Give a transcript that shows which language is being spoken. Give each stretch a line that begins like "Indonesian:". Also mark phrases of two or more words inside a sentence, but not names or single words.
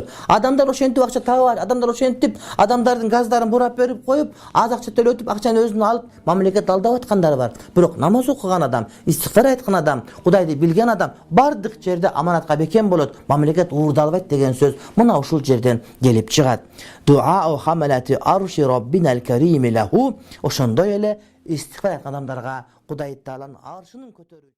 Kyrgyz: Адамдар ошентип акча таап, адамдар ошентип адамдардын газдарын бурап берип коюп, аз акча төлөтүп, акчаны өзүнө алып, мамлекет алдап аткандар бар. Бирок намаз окуган адам, истигфар айткан адам, Кудайды билген адам бардык жерде аманатка бекем болот. Мамлекет уурдалбайт деген сөз мына ушул жерден келип чыгат.
Arabic: دعاء حملة العرش ربنا الكريم له.
Kyrgyz: Ошондой эле истигфар айткан адамдарга Кудай Тааланын аршынын көтөрүү